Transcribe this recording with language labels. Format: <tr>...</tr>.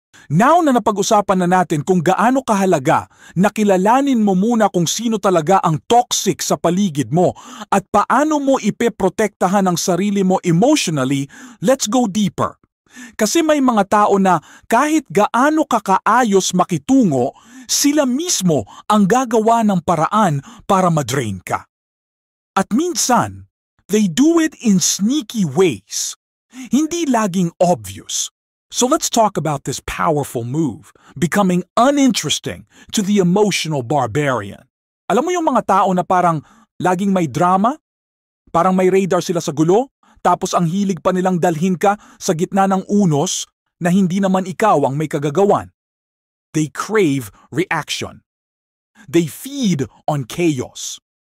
<tl>Now na napag-usapan na natin kung gaano kahalaga na kilalanin mo muna kung sino talaga ang toxic sa paligid mo at paano mo ipeprotektahan ang sarili mo emotionally,</tl> <en>let's go deeper.</en> <tl>Kasi may mga tao na kahit gaano kakaayos makitungo, sila mismo ang gagawa ng paraan para madrain ka. At minsan,</tl> <en>they do it in sneaky ways.</en> <tl>Hindi laging obvious.</tl> <en>So let's talk about this powerful move, becoming uninteresting to the emotional barbarian.</en> <tl>Alam mo yung mga tao na parang laging may drama? Parang may radar sila sa gulo? Tapos ang hilig pa nilang dalhin ka sa gitna ng unos na hindi naman ikaw ang may kagagawan.</tl> <en>They crave reaction. They feed on chaos.</en>